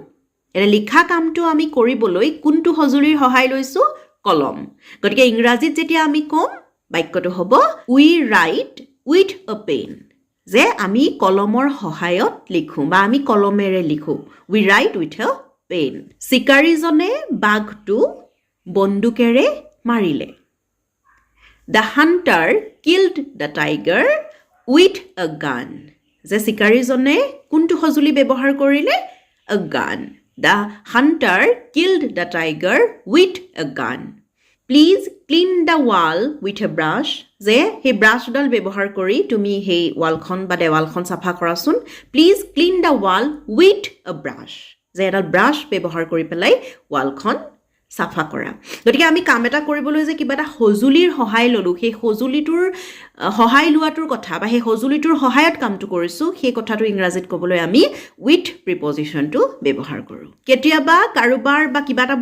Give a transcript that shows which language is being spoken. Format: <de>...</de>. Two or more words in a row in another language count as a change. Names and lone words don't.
<as>এতিয়া লিখা কামটো আমি কৰিবলৈ কোনটো সঁজুলিৰ সহায় লৈছোঁ কলম গতিকে ইংৰাজীত যেতিয়া আমি ক'ম বাক্যটো হ'ব</as> <en>We write with a pen</en> <as>যে আমি কলমৰ সহায়ত লিখোঁ বা আমি কলমেৰে লিখোঁ</as> <en>We write with a pen</en> <as>চিকাৰীজনে বাঘটো বন্দুকেৰে মাৰিলে</as> <en>The hunter killed the tiger with a gun.</en> <as>যে চিকাৰীজনে কোনটো সঁজুলি ব্যৱহাৰ কৰিলে</as> <en>a gun. The hunter killed the tiger with a gun. Please clean the wall with a brush.</en> <as>যে সেই ব্ৰাছডাল ব্যৱহাৰ কৰি তুমি সেই ৱালখন বা দেৱালখন চাফা কৰাচোন</as> <en>Please clean the wall with a brush.</en> <as>যে এডাল ব্ৰাছ ব্যৱহাৰ কৰি পেলাই ৱালখন চাফা কৰা গতিকে আমি কাম এটা কৰিবলৈ যে কিবা এটা সঁজুলিৰ সহায় ল'লোঁ সেই সঁজুলিটোৰ সহায় লোৱাটোৰ কথা বা সেই সঁজুলিটোৰ সহায়ত কামটো কৰিছোঁ সেই কথাটো ইংৰাজীত ক'বলৈ আমি</as> <en>with preposition</en> <as>ব্যৱহাৰ কৰোঁ কেতিয়াবা কাৰোবাৰ বা কিবা এটা</as>